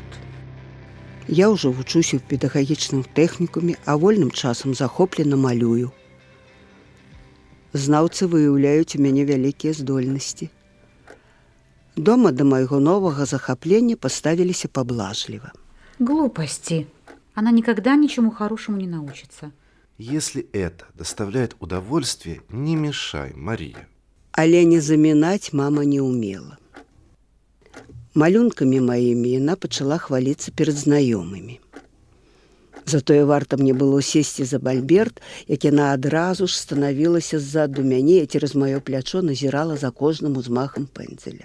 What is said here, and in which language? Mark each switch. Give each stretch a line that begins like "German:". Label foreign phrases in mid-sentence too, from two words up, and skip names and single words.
Belarusian: Я ўжо вучуся ў педагагічным тэхнікуме, а вольным часам захоплена малюю. Знаўцы выяўляюць у мяне вялікія здольнасці. Дома да майго новага захаплення паставіліся паблажліва.
Russian: Глупости. Она никогда ничему хорошему не научится. Если это доставляет удовольствие, не мешай, Мария.
Belarusian: Але не замінаць мама не ўмела. Малюнкамі маімі яна пачала хваліцца перад знаёмымі. Затое варта мне было сесці за мальберт, як яна адразу ж станавілася ззаду мяне і цераз маё плячо назірала за кожным узмахам пэндзеля.